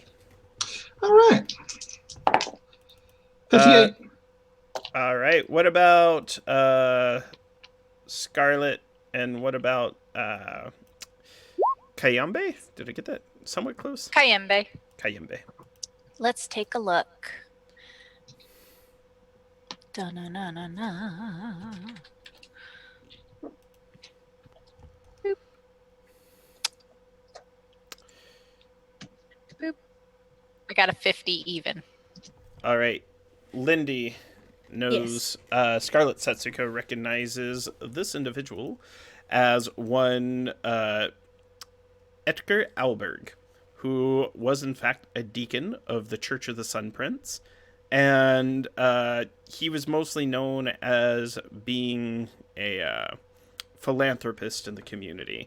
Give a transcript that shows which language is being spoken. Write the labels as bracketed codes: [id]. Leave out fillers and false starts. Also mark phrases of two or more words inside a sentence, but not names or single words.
[en] All right. 58. All right. What about Scarlet, and what about Kayembe? Did I get that somewhat close? Kayembe. Kayembe. Let's take a look. Da-na-na-na-na. Boop. Boop. I got a 50 even. All right. Lindy knows Scarlet Setsuko recognizes this individual as one Edgar Alberg, who was in fact a deacon of the Church of the Sun Prince, and he was mostly known as being a philanthropist in the community.